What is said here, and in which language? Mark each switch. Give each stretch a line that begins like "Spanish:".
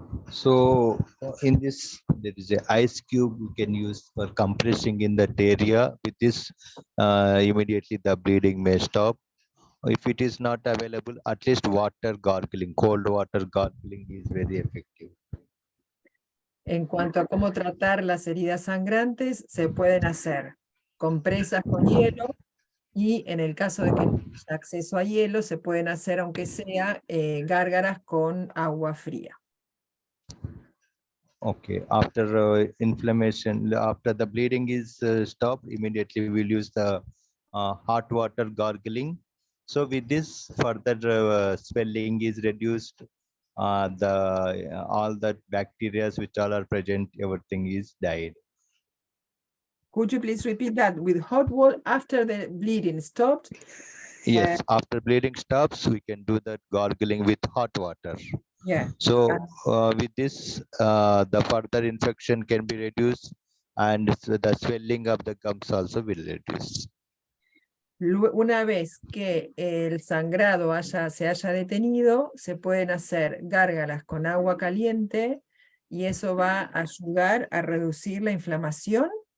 English: So in this, there is a ice cube you can use for compressing in that area. With this, immediately the bleeding may stop. If it is not available, at least water gargling, cold water gargling is very effective.
Spanish: En cuanto a cómo tratar las heridas sangrantes, se pueden hacer compresas con hielo, y en el caso de que no haya acceso a hielo, se pueden hacer, aunque sea, gárgaras con agua fría.
English: Okay, after inflammation, after the bleeding is stopped, immediately we'll use the hot water gargling. So with this, further swelling is reduced. All that bacteria which all are present, everything is died. Could you please repeat that? With hot water after the bleeding stopped? Yes, after bleeding stops, we can do that gargling with hot water. Yeah. So with this, the further infection can be reduced, and the swelling of the gums also will reduce.
Spanish: Una vez que el sangrado se haya detenido, se pueden hacer gárgaras con agua caliente, y eso va a ayudar a reducir la inflamación